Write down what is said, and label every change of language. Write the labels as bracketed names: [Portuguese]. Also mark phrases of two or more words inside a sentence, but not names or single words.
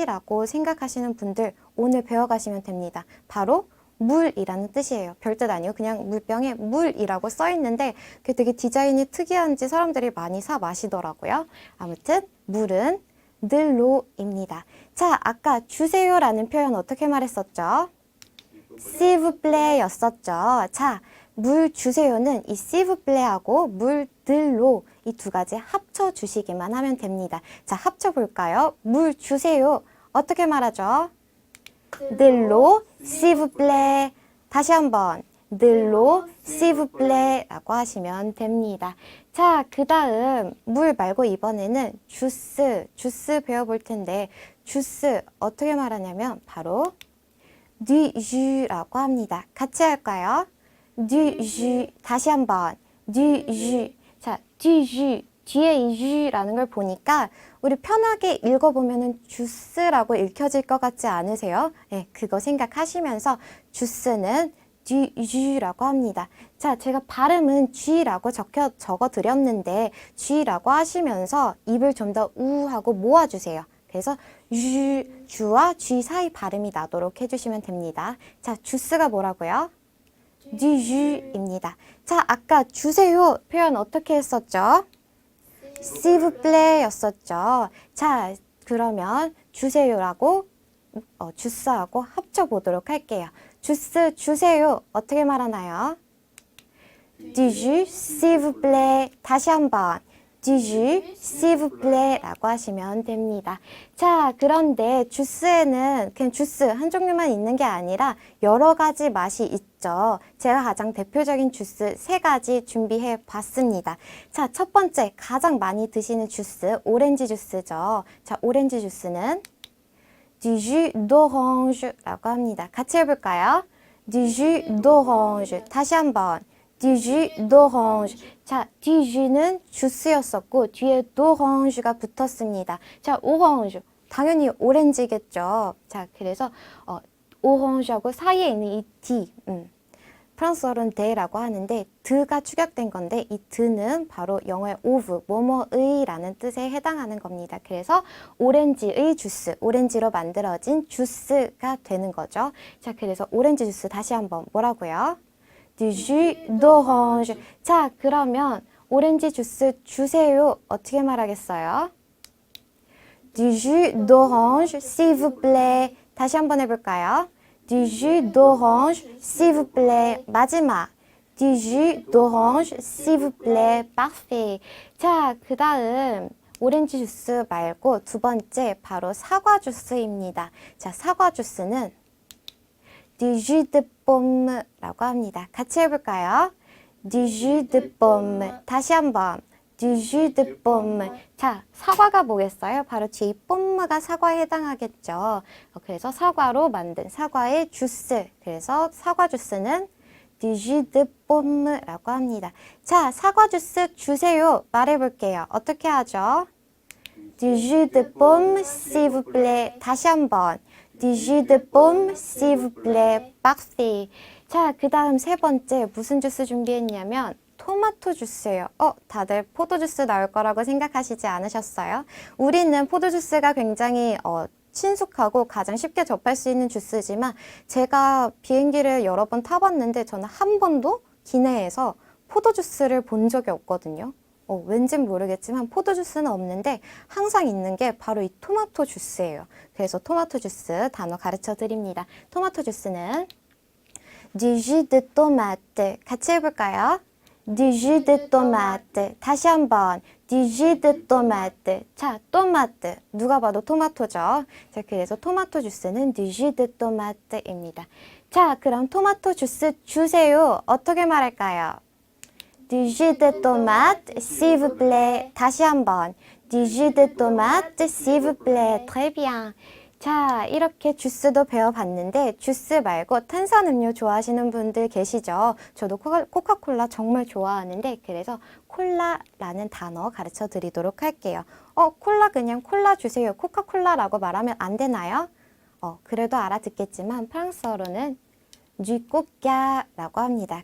[Korean] 라고 생각하시는 분들 오늘 배워가시면 됩니다. 바로 물이라는 뜻이에요. 별뜻 아니에요. 그냥 물병에 물이라고 써 있는데 그게 되게 디자인이 특이한지 사람들이 많이 사 마시더라고요. 아무튼 물은 늘로입니다. 자, 아까 주세요라는 표현 어떻게 말했었죠? [French] s'il vous plaît [Korean] 였었죠. 자, 물 주세요는 이 [French] s'il vous plaît [Korean] 하고 물들로 이 두 가지 합쳐 주시기만 하면 됩니다. 자, 합쳐 볼까요? 물 주세요. 어떻게 말하죠? [French] 들로 s'il vous plaît. [Korean] 다시 한번 [French] de l'eau s'il vous plaît [Korean] 라고 하시면 됩니다. 자, 그 다음 물 말고 이번에는 주스 배워볼 텐데 주스 어떻게 말하냐면 바로 [French] du jus [Korean] 라고 합니다. 같이 할까요? [French] du jus. [Korean] 다시 한번 [French] du jus. 자, du jus. [Korean] 뒤에 이 jus라는 걸 보니까 우리 편하게 읽어보면은 주스라고 읽혀질 것 같지 않으세요? 네, 그거 생각하시면서 주스는 [French] du jus [Korean] 라고 합니다. 자, 제가 발음은 G라고 적어 드렸는데 G라고 하시면서 입을 좀 더 우하고 모아주세요. 그래서 주와 G 사이 발음이 나도록 해주시면 됩니다. 자, 주스가 뭐라고요? [French] du jus입니다. [Korean] 자, 아까 주세요 표현 어떻게 했었죠? [French] s'il vous plaît 였었죠. [Korean] 자, 그러면 주세요라고 주스하고 합쳐보도록 할게요. 주스 주세요 어떻게 말하나요? [French] du jus s'il vous plaît. [Korean] 다시 한번 [French] du jus s'il vous plaît [Korean] 라고 하시면 됩니다. 자, 그런데 주스에는 그냥 주스 한 종류만 있는 게 아니라 여러 가지 맛이 있죠. 제가 가장 대표적인 주스 3가지 준비해 봤습니다. 자, 첫 번째 가장 많이 드시는 주스 오렌지 주스죠. 자, 오렌지 주스는 [French] du jus d'orange [Korean] 라고 합니다. 같이 해볼까요? [French] du jus d'orange. 다시 한번 du jus d'orange. [Korean] 자, [French] du jus [Korean] 는 주스였었고 뒤에 d'orange가 붙었습니다. 자, orange. 당연히 오렌지겠죠. 자, 그래서 오range하고 사이에 있는 이 D, 프랑스어로는 데라고 하는데 드가 축약된 건데 이 드는 바로 영어의 오브, 뭐뭐의라는 뜻에 해당하는 겁니다. 그래서 오렌지의 주스, 오렌지로 만들어진 주스가 되는 거죠. 자, 그래서 오렌지 주스 다시 한번 뭐라고요? [French] Du jus d'orange. [Korean] 자, 그러면 오렌지 주스 주세요. 어떻게 말하겠어요? [French] Du jus d'orange, s'il vous plaît. [Korean] 다시 한번 해볼까요? [French] Du jus d'orange, s'il vous plaît. [Korean] 마지막. [French] Du jus d'orange, s'il vous plaît. Parfait. [Korean] 자, 그 다음 오렌지 주스 말고 두 번째 바로 사과 주스입니다. 자, 사과 주스는 [French] Du jus de pomme [Korean] 라고 합니다. 같이 해볼까요? [French] Du jus de pomme. [Korean] 다시 한번. [French] Du jus de pomme. [Korean] 자, 사과가 뭐겠어요? 바로 뒤에 뽐무가 사과에 해당하겠죠. 그래서 사과로 만든 사과의 주스. 그래서 사과 주스는 [French] Du jus de pomme [Korean] 라고 합니다. 자, 사과 주스 주세요. 말해볼게요. 어떻게 하죠? [French] Du jus de pomme, s'il vous plaît. [Korean] 다시 한번. [French] Du jus de pomme, s'il vous plaît. Parfait. [Korean] 자, 그 다음 세 번째 무슨 주스 준비했냐면 토마토 주스예요. 다들 포도 주스 나올 거라고 생각하시지 않으셨어요? 우리는 포도 주스가 굉장히 친숙하고 가장 쉽게 접할 수 있는 주스지만 제가 비행기를 여러 번 타봤는데 저는 한 번도 기내에서 포도 주스를 본 적이 없거든요. 왠진 모르겠지만 포도 주스는 없는데 항상 있는 게 바로 이 토마토 주스예요. 그래서 토마토 주스 단어 가르쳐 드립니다. 토마토 주스는 [French] Du jus de tomate. [Korean] 같이 해볼까요? [French] Du jus de tomate. [Korean] 다시 한번. [French] Du jus de tomate. [Korean] 자, 토마토. 누가 봐도 토마토죠. 자, 그래서 토마토 주스는 [French] Du jus de tomate [Korean] 입니다. 자, 그럼 토마토 주스 주세요. 어떻게 말할까요? [French] Du jus de tomate, s'il vous plaît. [Korean] 다시 한번. [French] Du jus de tomate, s'il vous plaît. Très bien. [Korean] 자, 이렇게 주스도 배워봤는데 주스 말고 탄산음료 좋아하시는 분들 계시죠? 저도 코카콜라 정말 좋아하는데 그래서 콜라라는 단어 가르쳐 드리도록 할게요. 콜라 그냥 콜라 주세요. 코카콜라라고 말하면 안 되나요? 그래도 알아듣겠지만 프랑스어로는 주코까라고 합니다.